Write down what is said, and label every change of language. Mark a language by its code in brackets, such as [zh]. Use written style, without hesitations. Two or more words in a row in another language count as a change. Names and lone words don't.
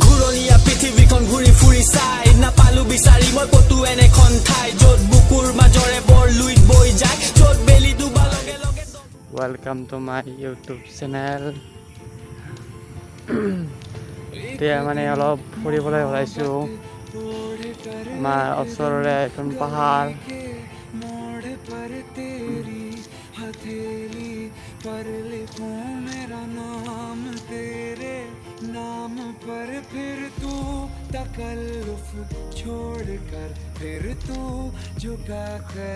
[as] বিতলীয়া পৃথিৱীখন ঘূৰি ফুৰি চাই নাপালো বিচাৰি মই ক'তো এনেখন ঠাই য'ত বুকুৰ মাজৰে বৰ লুইত বৈ যায় য'ত বেলি ডুবা লগে লগে [en] welcome to my YouTube channel [as] এতিয়া মানে অলপ ফুৰিবলৈ ওলাইছোঁ আমাৰ ওচৰৰে এখন পাহাৰ [hi] पर लिखूं मेरा नाम तेरे नाम पर फिर तू तकल्लुफ छोड़ कर फिर तू झुका कर